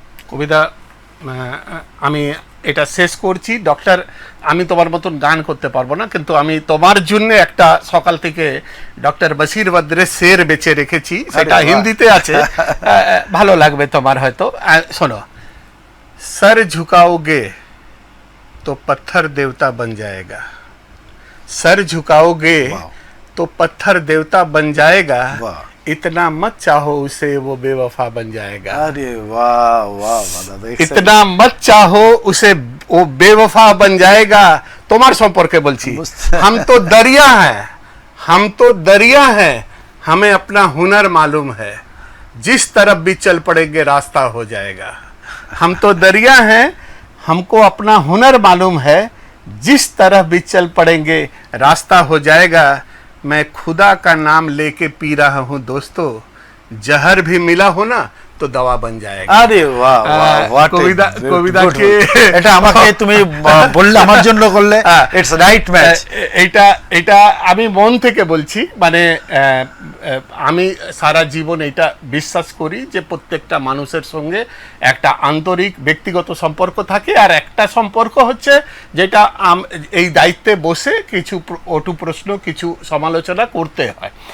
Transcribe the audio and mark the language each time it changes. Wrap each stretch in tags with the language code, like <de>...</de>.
<bn>কবিতা, আমি এটা শেষ করছি। ডক্টর, আমি তোমার মতন গান করতে পারবো না, কিন্তু আমি তোমার জন্য একটা সকাল থেকে ডক্টর বশির বদ্রের শের বেঁচে রেখেছি, সেটা হিন্দিতে আছে, ভালো লাগবে তোমার হয়তো।</bn> <hi>শোনো, सर झुकाओगे तो पत्थर देवता बन जाएगा, सर झुकाओगे तो पत्थर देवता बन जाएगा, इतना मत चाहो उसे वो बेवफा बन जाएगा। अरे वाह वाह दादा, इतना मत चाहो उसे वो बेवफा बन जाएगा।</hi> <bn>তোমার সম্পর্কে বলছি,</bn> <hi>हम तो दरिया हैं, हम तो दरिया हैं, हमें अपना हुनर मालूम है, जिस तरफ भी चल पड़ेंगे रास्ता हो जाएगा। हम तो दरिया हैं, हमको अपना हुनर मालूम है, जिस तरफ भी चल पड़ेंगे रास्ता हो जाएगा। मैं खुदा का नाम लेके पी रहा हूँ दोस्तों, जहर भी मिला हो ना तो दवा बन जाएगा।</hi> <bn>আরে বাহ বাহ,</bn> <en>what a</en> <bn>Kabita,</bn> <en>good-</en> <bn>কবিতাকে good- এটা আমাকে তুমি বললে, আমার জন্য করলে, ইটস রাইট ম্যাচ। এটা আমি মন থেকে বলছি, মানে আমি সারা জীবন এটা বিশ্বাস করি যে প্রত্যেকটা মানুষের সঙ্গে একটা আন্তরিক ব্যক্তিগত সম্পর্ক থাকে, আর একটা সম্পর্ক হচ্ছে যেটা এই দায়িত্বে বসে কিছু অটু প্রশ্ন, কিছু সমালোচনা করতে হয়।</bn>